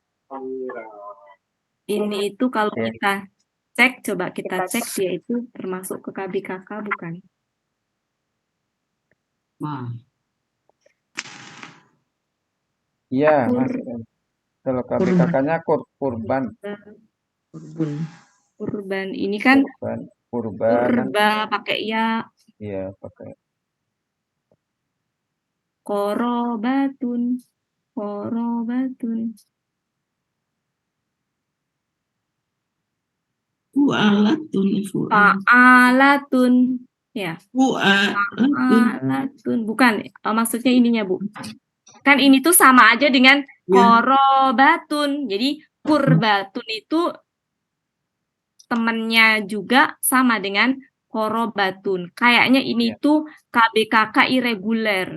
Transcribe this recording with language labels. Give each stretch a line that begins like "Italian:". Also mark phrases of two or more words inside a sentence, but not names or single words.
Indonesian: Ini itu kalau kita cek, coba kita cek dia itu termasuk ke KBKK bukan? Wah. Iya, Kur, masuk. Kalau Kurban. KBKK-nya kurban, Kurbun. kurban. Ini kan kurbanan. kurba pakai ya. Iya, pakai Korobatun. Korobatun. Fu'alatun. Fa'alatun. Ya. Fu'alatun. Fa'alatun. Bukan, maksudnya ininya, Bu. Kan ini tuh sama aja dengan Ya. korobatun. Jadi kurbatun itu temennya juga sama dengan korobatun. Kayaknya ini tuh KBKK irregular.